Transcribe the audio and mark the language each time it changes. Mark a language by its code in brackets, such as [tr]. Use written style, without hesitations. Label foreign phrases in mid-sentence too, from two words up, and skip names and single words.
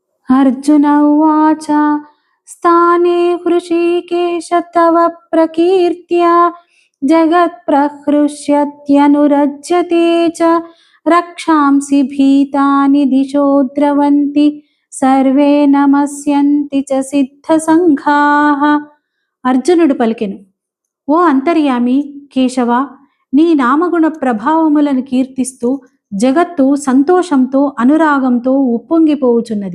[sa] अर्जुन उवाच स्थाने हृषीकेश तव प्रकीर्त्या जगत्प्रहृष्यत्यनुरज्यते च रक्षांसि भीतानि दिशो द्रवन्ति సర్వే నమస్యంతి చ సిద్ధ సంఘాః. [te] అర్జునుడు పలికెను, ఓ అంతర్యామి కేశవ, నీ నామగుణ ప్రభావములను కీర్తిస్తూ జగత్తు సంతోషంతో అనురాగంతో ఉప్పొంగిపోవుచున్నది.